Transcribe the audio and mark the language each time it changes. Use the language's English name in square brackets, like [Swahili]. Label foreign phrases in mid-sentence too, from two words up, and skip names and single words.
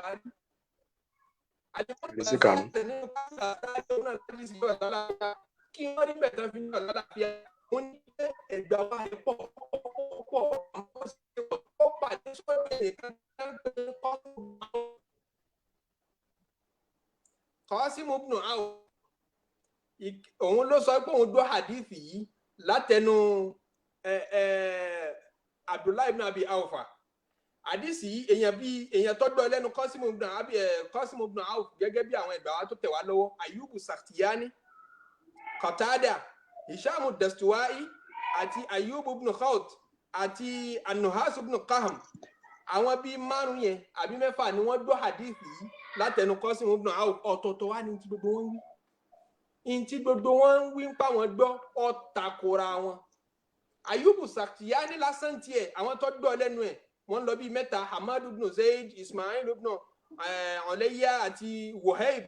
[Yoruba] Kí wọ́n rí mẹ́ta fi ní ọ̀la láfíà wọ́n ní ẹ̀gbà wa pọ̀ àwọn pàdé sọ́dọ̀ nìkan Qasim ibn Awf òun ló sọ pé òun gbọ́ hadith yìí látẹnu Abdullah ibn Abi Awfa. Hadith yìí èèyàn tó gbọ́ lẹ́nu Qasim ibn Awf gẹ́gẹ́ bí àwọn ìgbà wa tó tẹ̀ wá lọ́wọ́ Ayyubu Sakhtiyani, Qatada, Hisham ad-Dastuwai àti Ayyub ibn Khawt àti An-Nuhas ibn Qahm. Àwọn bíi márùn yẹn àbí mẹ́fà ni wọ́n gbọ́ hadith yìí látẹnu Qasim ibn Awf. Ọ̀tọ̀ọ̀tọ̀ wá ní ti gbogbo wọn wí. Inti gbogbo wọn wí ń pa wọn gbọ́ ó takora wọn. Ayyubu Sakhtiyani lásán tiẹ̀ àwọn tó gbọ́ lẹ́nu ẹ̀ wọ́n lọ bíi mẹ́ta, Hamad ibn Zayd, Ismail ibn Ulayya àti Wahib.